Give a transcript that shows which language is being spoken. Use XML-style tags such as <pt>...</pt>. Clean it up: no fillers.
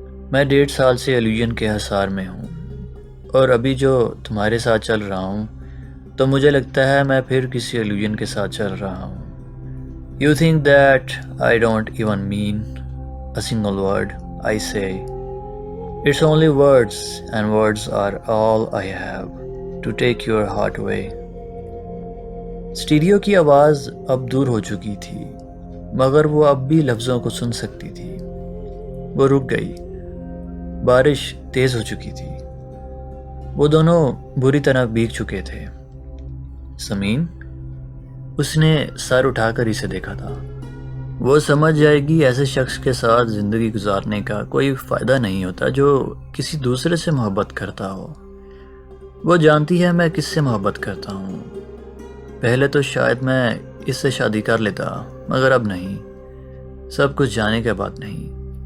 <ur>میں 1.5 سال سے الوژن کے حصار میں ہوں، اور ابھی جو تمہارے ساتھ چل رہا ہوں تو مجھے لگتا ہے میں پھر کسی الوژن کے ساتھ چل رہا ہوں۔</ur> <en>You think that I don't even mean a single word I say. It's only words, and words are all I have to take your heart away.</en> <ur>Stereo کی آواز اب دور ہو چکی تھی، مگر وہ اب بھی لفظوں کو سن سکتی تھی۔ وہ رک گئی۔ بارش تیز ہو چکی تھی۔ وہ دونوں بری طرح بھیگ چکے تھے۔ سمین؟ اس نے سر اٹھا کر اسے دیکھا تھا۔ وہ سمجھ جائے گی ایسے شخص کے ساتھ زندگی گزارنے کا کوئی فائدہ نہیں ہوتا جو کسی دوسرے سے محبت کرتا ہو۔ وہ جانتی ہے میں کس سے محبت کرتا ہوں۔ پہلے تو شاید میں اس سے شادی کر لیتا، مگر اب نہیں، سب کچھ جانے کے بعد نہیں۔</ur>